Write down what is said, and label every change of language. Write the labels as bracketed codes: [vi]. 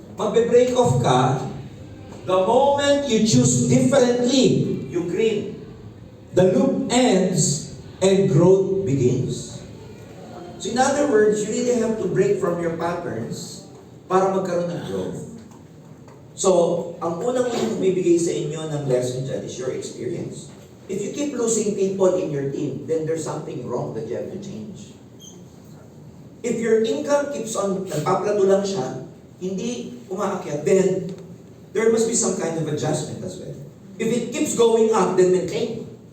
[tl] Magbe-break off ka, [en] the moment you choose differently, you green. The loop ends and growth begins. So in other words, you really have to break from your patterns [tl] para magkaroon ng growth. So, ang unang bibigay sa inyo ng lesson dyan [en] is your experience. If you keep losing people in your team, then there's something wrong that you have to change. If your income keeps on, [tl] nagpaplato lang siya, hindi umaakyat, [en] then there must be some kind of adjustment as well. If it keeps going up, then maintain.